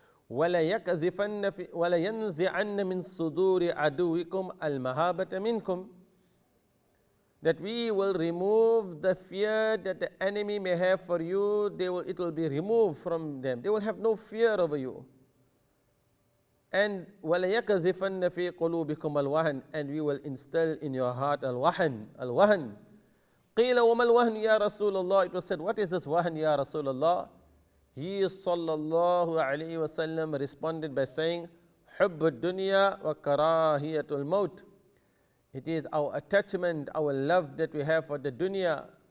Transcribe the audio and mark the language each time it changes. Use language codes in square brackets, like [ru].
[ar] وَلَيَنزِعَنَّ مِن صُدُورِ عَدُوِّكُمْ الْمَهَابَةَ مِنْكُمْ. [en] That we will remove the fear that the enemy may have for you. It will be removed from them. They will have no fear over you. [ar] And وَلَيَكَذِفَنَّ فِي قُلُوبِكُمْ الْوَهْنَ. [en] And we will instill in your heart al-wahan. Al-wahan. [ar] قِيلَ وَمَا الْوَهْنُ يَا رَسُولَ اللَّهِ. [en] It was said, what is this wahan, Ya Rasulullah? He sallallahu alayhi wa sallam responded by saying, [ar] حُبُّ الدُّنْيَا وَكَرَاهِيَةُ الْمَوْتِ. [en] It is our attachment, our love that we have for the dunya.